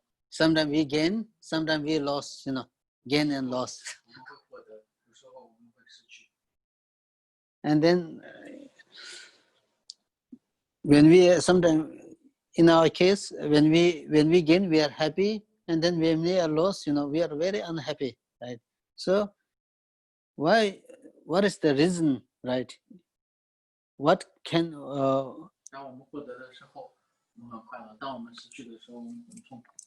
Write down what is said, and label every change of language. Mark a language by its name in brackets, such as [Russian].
[English] Sometimes we gain, sometimes we lost, gain and loss. [Chinese] 我们会获得，有时候我们会失去。 [English] And then when we sometimes in our case, when we gain, we are happy, and then when we are lost, we are very unhappy, right? So what is the reason, right? What can [Chinese] 当我们获得的时候，我们很快乐；当我们失去的时候，我们很痛苦。